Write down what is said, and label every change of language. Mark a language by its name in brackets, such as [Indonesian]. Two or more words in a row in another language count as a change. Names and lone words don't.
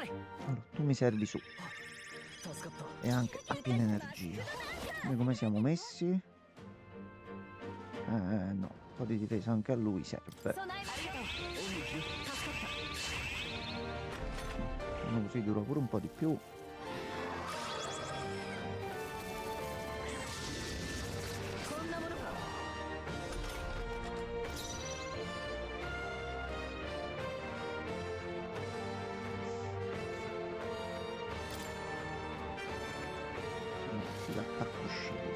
[Italian] allora, tu mi servi su. [Japanese] 助かった [Italian] E anche a piena energia. Noi come siamo messi? No, un po' di difesa anche a lui serve. [Japanese] 備えますよ。 [Italian] Uno così dura pure un po' di più. [Japanese] こんなものか。 [Italian] L'attacco sceso.